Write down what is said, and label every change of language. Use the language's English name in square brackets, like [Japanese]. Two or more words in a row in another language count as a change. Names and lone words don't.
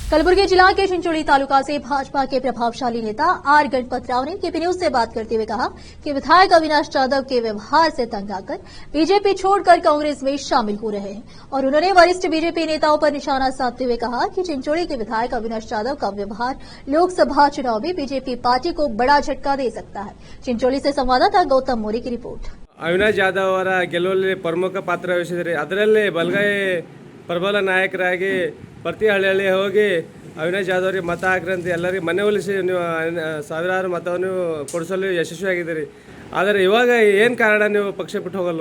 [Hindi] कलबुर्गी जिला के चिंचोली तालुका से भाजपा के प्रभावशाली नेता आर गणपत राव ने केपी न्यूज से बात करते हुए कहा कि विधायक अविनाश जाधव के व्यवहार से तंग आकर बीजेपी छोड़कर कांग्रेस में शामिल हो रहे हैं और उन्होंने वरिष्ठ बीजेपी नेताओं पर निशाना साधते हुए कहा कि चिंचोली के विधायक अविनाश जाधव का व्यवहार लोकसभा चुनाव में बीजेपी पार्टी को बड़ा झटका दे सकता है। चिंचोली से संवाददाता गौतम मोरी की रिपोर्ट। [Kannada] ಅವಿನಾಶ್ ಜಾಧವ್ ಅವರ ಗೆಲುವಲ್ಲಿ ಪ್ರಮುಖ ಪಾತ್ರ ವಹಿಸಿದರೆ ಅದರಲ್ಲಿ ಬಲಗೈ ಪ್ರಬಲ ನಾಯಕರಾಗಿ ಪ್ರತಿ ಹಳ್ಳಿ ಹೋಗಿ ಅವಿನಾಶ್ ಜಾಧವ್ ಅವರಿಗೆ ಮತ ಹಾಕ್ರಿ ಅಂತ ಎಲ್ಲರಿಗೆ ಮನೆ ಒಲಿಸಿ ನೀವು ಸಾವಿರಾರು ಮತವನ್ನು ಕೊಡಿಸಲು ಯಶಸ್ವಿಯಾಗಿದ್ದೀರಿ. ಆದರೆ ಇವಾಗ ಏನು ಕಾರಣ ನೀವು ಪಕ್ಷ ಬಿಟ್ಟು ಹೋಗಲು?